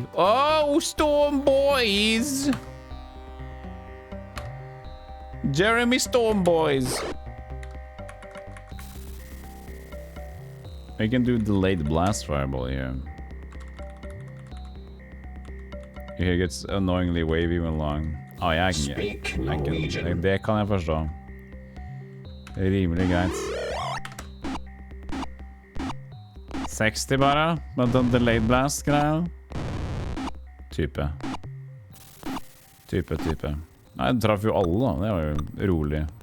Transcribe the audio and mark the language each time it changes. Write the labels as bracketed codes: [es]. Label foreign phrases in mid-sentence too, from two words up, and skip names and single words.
[en] Oh, Storm Boys! Jeremy Storm Boys. I can do delayed blast fireball here. It gets annoyingly wavy when long. [no] Oh, jeg kan det kan jeg forstå. Det er rimelig greit. 60 bare, med den [en] delayed blast- [no] greia. Type. Nei, jeg traff jo alle da, det var jo rolig.